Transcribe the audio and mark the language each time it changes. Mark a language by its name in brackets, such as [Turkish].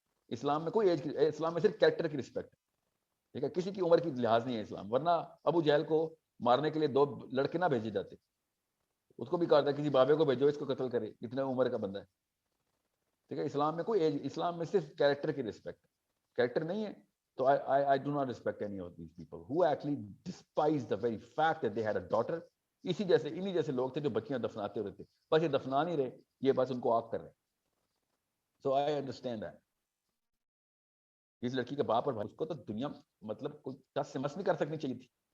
[Urdu] اسلام میں کوئی ایج کی، اسلام میں صرف کیریکٹر کی رسپیکٹ ہے. ٹھیک ہے، کسی کی عمر کی لحاظ نہیں ہے اسلام. ورنہ ابو جہل کو مارنے کے لیے 2 لڑکے نہ بھیجے جاتے، اس کو بھی کہا تھا کسی بابے کو بھیجو اس کو قتل کرے، اتنے عمر کا بندہ ہے. ٹھیک ہے، اسلام میں کوئی ایج، اسلام میں صرف کیریکٹر کی رسپیکٹ ہے. کیریکٹر نہیں ہے تو [English] I do not respect any of these people who actually despise the very fact that they had a daughter. [Urdu] انہی جیسے لوگ تھے جو بچیاں دفناتے ہوتے تھے، بس یہ دفنا نہیں رہے، یہ بس ان کو آگ کر رہے. [English] So I understand that. [Urdu] اس لڑکی کے باپ اور بھائی، اس کو تو دنیا مطلب کوئی ٹس سے مس نہیں کر سکنی چاہیے تھی.